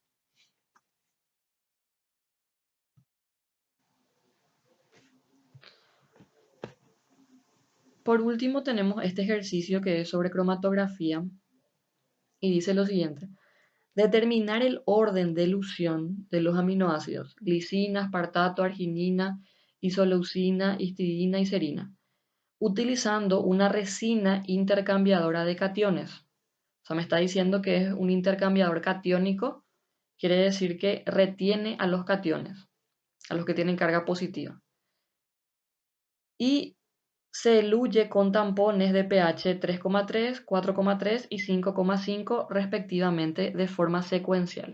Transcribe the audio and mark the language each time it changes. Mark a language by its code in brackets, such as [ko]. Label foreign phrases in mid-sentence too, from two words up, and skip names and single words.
[es] Por último tenemos este ejercicio que es sobre cromatografía y dice lo siguiente: determinar el orden de elusión de los aminoácidos glicina, aspartato, arginina, isoleucina, histidina y serina, utilizando una resina intercambiadora de cationes. O sea, me está diciendo que es un intercambiador catiónico, quiere decir que retiene a los cationes, a los que tienen carga positiva. Y se eluye con tampones de pH 3,3, 4,3 y 5,5 respectivamente de forma secuencial.